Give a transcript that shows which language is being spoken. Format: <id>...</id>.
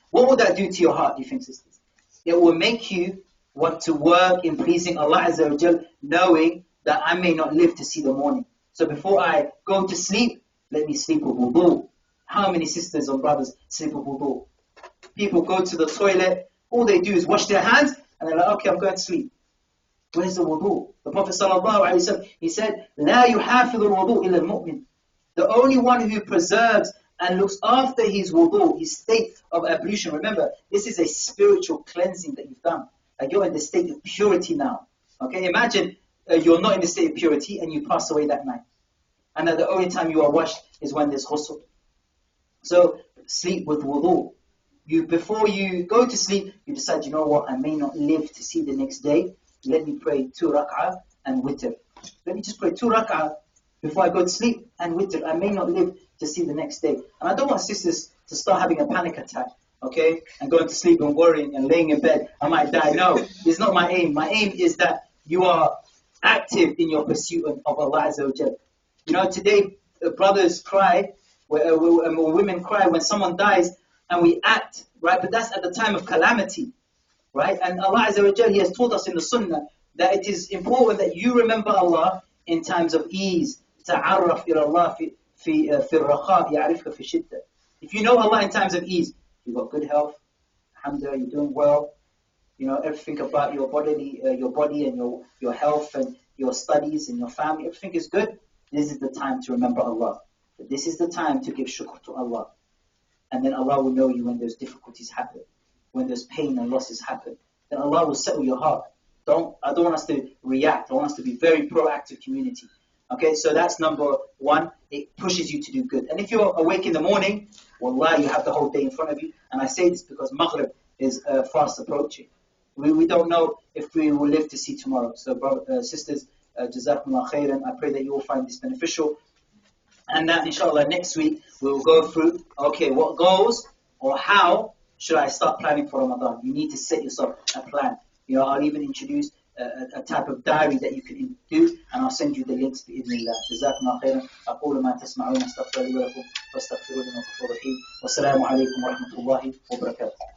<en>What will that do to your heart, do you think, sisters? It will make you want to work in pleasing Allah Azza wa Jal, knowing that I may not live to see the morning. So before I go to sleep, let me sleep with wudu. How many sisters and brothers sleep with wudu? People go to the toilet, all they do is wash their hands, and they're like, okay, I'm going to sleep. Where's the wudu?</en> <ar>The Prophet ﷺ, he said, لا يحافظ الوضوء إلا المؤمن.</ar> <en>The only one who preserves and looks after his wudu, his state of ablution. Remember, this is a spiritual cleansing that you've done. Like, you're in the state of purity now. Okay, imagine you're not in the state of purity and you pass away that night. and that the only time you are washed is when there's ghusl. So sleep with wudu. Before you go to sleep, you decide, you know what, I may not live to see the next day. Let me pray 2 rak'ah and witr. Let me just pray 2 rak'ah before I go to sleep and witr. I may not live to see the next day. And I don't want sisters to start having a panic attack, okay, and going to sleep and worrying and laying in bed, I might die. No, it's not my aim. My aim is that you are active in your pursuit of Allah Azza wa Jal. You know, today brothers cry, women cry when someone dies, and we act, right? But that's at the time of calamity, right? And Allah Azza wa Jal, He has taught us in the Sunnah that it is important that you remember Allah in times of ease.</en> <ar>تعرف إلى الله في الرخاء يعرفك في الشدة.</ar> <en>If you know Allah in times of ease, you've got good health, alhamdulillah, you're doing well, you know, everything about your body and your health and your studies and your family, everything is good. This is the time to remember Allah. This is the time to give shukr to Allah. And then Allah will know you when those difficulties happen, when those pain and losses happen. Then Allah will settle your heart. I don't want us to react. I want us to be very proactive community. Okay, so that's number one. It pushes you to do good. And if you're awake in the morning, wallah, you have the whole day in front of you. And I say this because Maghrib is fast approaching. We don't know if we will live to see tomorrow. So, sisters, Jazakumullah khairan. I pray that you will find this beneficial. And that, inshallah, next week we will go through, okay, what goals or how should I start planning for Ramadan? You need to set yourself a plan. You know, I'll even introduce a type of diary that you can do, and I'll send you the links</en> <ar>بإذن الله. جزاكم الله خيرا. أقول ما تسمعون أستغفر لي ولكم فاستغفروا لي غفور رحيم. والسلام عليكم ورحمة الله وبركاته.</ar>